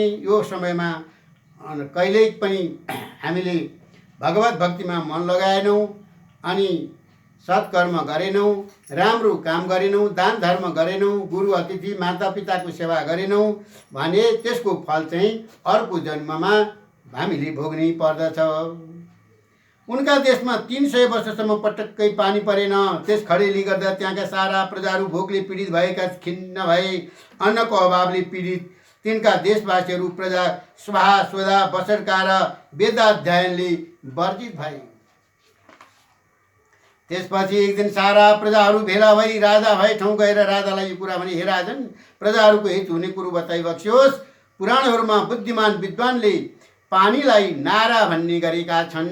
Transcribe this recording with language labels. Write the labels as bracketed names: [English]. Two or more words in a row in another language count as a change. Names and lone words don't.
[Nepali] यो समयमा कहिल्यै पनि हामीले भगवत भक्तिमा मन लगाएनौँ अनि सत्कर्म गरेनौँ, राम्रो काम गरेनौँ, दान धर्म गरेनौँ, गुरु अतिथि मातापिताको सेवा गरेनौँ भने त्यसको फल चाहिँ अर्को जन्ममा हामीले भोग्नै पर्दछ। उनका देशमा 300 वर्षसम्म पटक्कै पानी परेन। त्यस खडेरीले गर्दा त्यहाँका सारा प्रजाहरू भोकले पीडित भएका खिन्न भए। अन्नको अभावले पीडित तिनका देशवासीहरू प्रजा स्वाहा स्वधा बसरका र वेदाध्ययनले वर्जित भए। त्यसपछि एक दिन सारा प्रजाहरू भेला भई राजा भए ठाउँ गएर राजालाई यो कुरा भने, हे राजन, प्रजाहरूको हित हुने कुरो बताइबक्स्योस्। पुराणहरूमा बुद्धिमान विद्वानले पानीलाई नारा भन्ने गरेका छन्।